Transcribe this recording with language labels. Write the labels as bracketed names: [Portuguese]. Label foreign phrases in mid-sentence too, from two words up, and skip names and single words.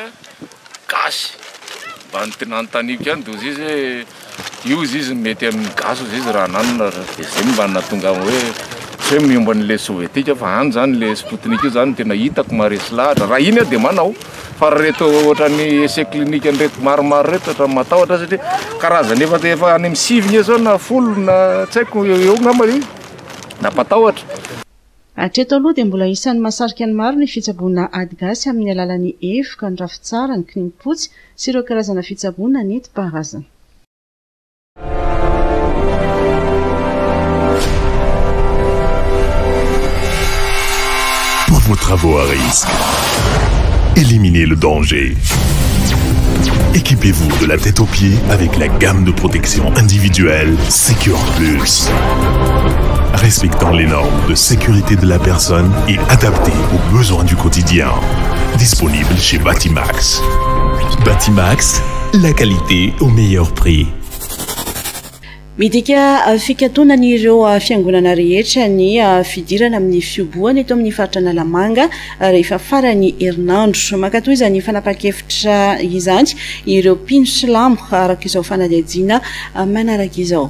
[Malagasy] gasy mba nanontaniako ihany dia ozy izy hoe io izy mety amin'ny gasy ozy izy raha nanona dia izay mba natonga hoe tsy hoe miomba n'ilay sovietika fa any zany ilay Sputnik io zany tena hitako maharesy lahatra raha iny dia manao fa reto ohatran'ny [French] essai clinique [Malagasy] ndraiky maromaro reto ohatran'ny matahotra satria karazany efa any amin'ny sivy zao na folo na tsy haiko eo ngamba io nampatahotra. Hatreto aloha dia mbola isan'ny mahasarika ny maro ny fitsaboana ady gasy amin'ny alalan'ny efoka ny rafitsara ny kinimpotsy sy ireo karazana fitsaboana nentim-paharazana. [French] Pour vos travaux à risque, éliminez le danger. Équipez-vous de la tête aux pieds avec la gamme de protection individuelle Secure Plus. Respectant les normes de sécurité de la personne et adapté aux besoins du quotidien. Disponible chez Batimax. Batimax, la qualité au meilleur prix. [Malagasy] Midika fikatoanan'ireo fiangonana rehetra ny fidirana amin'ny fioboana eto amin'ny faritra Analamanga rehefa farany herinandro. Makatoy izany fanapa-kevitra izany ireo mpino silamo araka izao fanadihadiana manaraka izao.